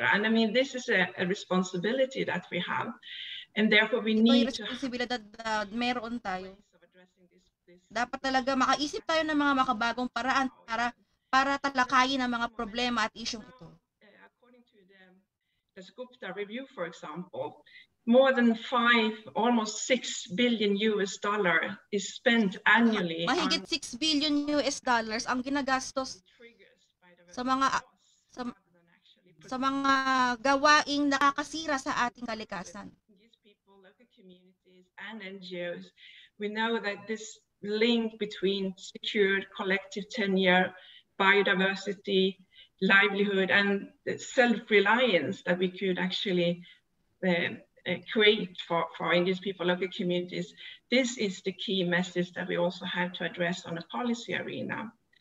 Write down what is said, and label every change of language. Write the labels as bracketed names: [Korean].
[English] And I mean, this is a responsibility that we have, and therefore we need to... [Filipino] responsibilidad na meron tayo. Dapat talaga makaisip tayo ng mga makabagong paraan para talakayin ang mga problema at isyong ito. [English] According to the Gupta review, for example, more than almost $6 billion is spent annually. [Filipino] Mahigit $6 billion ang ginagastos sa mga gawaing nakakasira sa ating kalikasan. [English] These people, local communities and NGOs, we know that this link between secured collective tenure, biodiversity, livelihood, and the self-reliance that we could actually create for Indigenous people, local communities, this is the key message that we also have to address on a policy arena.